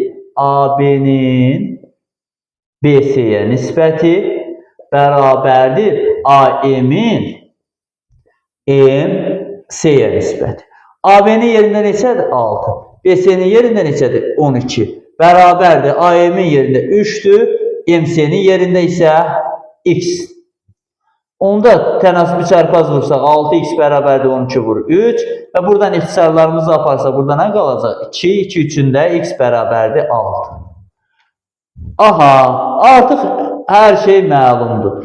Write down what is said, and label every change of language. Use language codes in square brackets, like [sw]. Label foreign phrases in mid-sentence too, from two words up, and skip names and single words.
[az] AB-nin BC-yə nisbəti bərabərdir AM-in MC-yə nisbəti. AB-nin yerində neçədir? 6. BC-nin yerində neçədir? 12. Bərabərdir. AM-in yerində 3-dür. MC-nin yerində isə X. Onda tənasibi çarpaz vursaq 6x bərabərdir 12 vur 3. Və buradan ixtisarlarımızı aparsa burada nə qalacaq? 2, 2 üçündə x bərabərdir 6. Aha, artıq hər şey məlumdur.